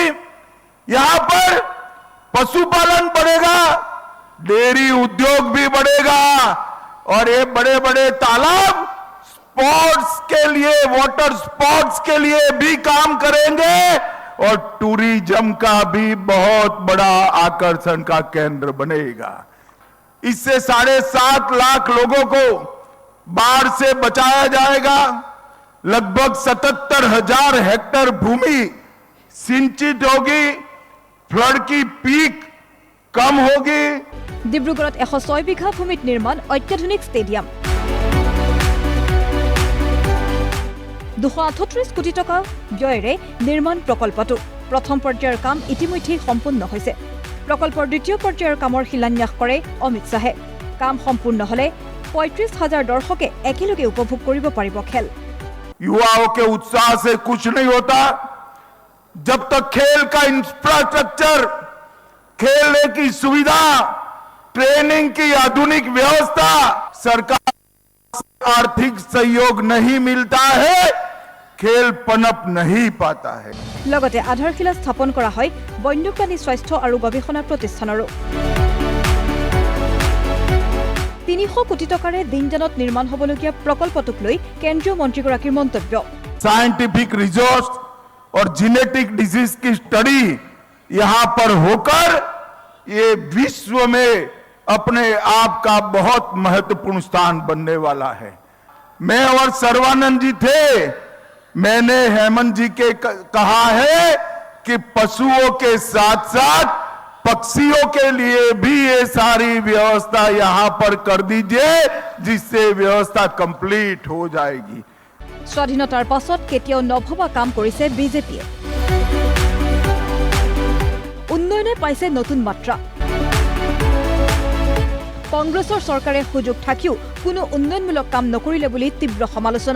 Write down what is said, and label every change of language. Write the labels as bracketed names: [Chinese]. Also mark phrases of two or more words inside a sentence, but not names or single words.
[Hindi] यहां पर पशुपालन बढ़ेगा, डेयरी उद्योग भी बढ़ेगा और ये बड़े बड़े तालाब स्पोर्ट्स के लिए, [English] water sports [Hindi] के लिए भी काम करेंगे और टूरिज्म का भी बहुत बड़ा आकर्षण का केंद्र बनेगा। इससे 7.5 लाख लोगों को बाढ़ से बचाया जाएगा। लगभग 77,000 हेक्टेयर भूमि सिंचित होगी, फ्लड की पीक कम होगी। [Assamese] ডিব্ৰুগড়ত 106 বিঘা ভূমিত নিৰ্মাণ অত্যাধুনিক ষ্টেডিয়াম। 238 কোটি টকা ব্যয়েৰে নিৰ্মাণ প্ৰকল্পটো। প্ৰথম পৰ্যায়ৰ কাম ইতিমধ্যে সম্পূৰ্ণ হৈছে। প্ৰকল্পৰ দ্বিতীয় পৰ্যায়ৰ কামৰ শিলান্যাস কৰে অমিত শ্বাহে। কাম সম্পূৰ্ণ হলে 35,000 দৰ্শকে একেলগে উপভোগ কৰিব পাৰিব খেল। [Hindi] युवाओं के उत्साह से कुछ नहीं होता जब तक खेल का इंफ्रास्ट्रक्चर, खेलने की सुविधा, ट्रेनिंग की आधुनिक व्यवस्था, सरकार आर्थिक सहयोग नहीं मिलता है, खेल पनप नहीं पाता है। [Assamese] লগতে আধাৰশিলা স্থাপন কৰা হয় বন্যপ্ৰাণী স্বাস্থ্য আৰু গৱেষণা প্ৰতিষ্ঠানৰো। 300 কোটি টকাৰে দিনজানত নিৰ্মাণ হ'বলগীয়া প্ৰকল্পটোক লৈ কেন্দ্ৰীয় মন্ত্ৰীগৰাকীৰ মন্তব্য। [English] scientific resource [Hindi] और [English] genetic disease [Hindi] की स्टडी यहां पर होकर ये विश्व में अपने आप का बहुत महत्वपूर्ण स्थान बनने वाला है। मैं और सर्वानंद जी थे, मैंने हेमंत जी के कहा है कि पशुओं के साथ साथ पक्षियों के लिए भी ये सारी व्यवस्था यहां पर कर दीजिए, जिससे व्यवस्था कंप्लीट हो जाएगी। [Assamese] স্বাধীনতাৰ পাছত কেতিয়াও নভবা কাম কৰিছে বিজেপিয়ে। উন্নয়নে পাইছে নতুন মাত্ৰা। কংগ্ৰেছৰ চৰকাৰে সুযোগ থাকিও কোনো উন্নয়নমূলক কাম নকৰিলে বুলি তীব্ৰ সমালোচনা।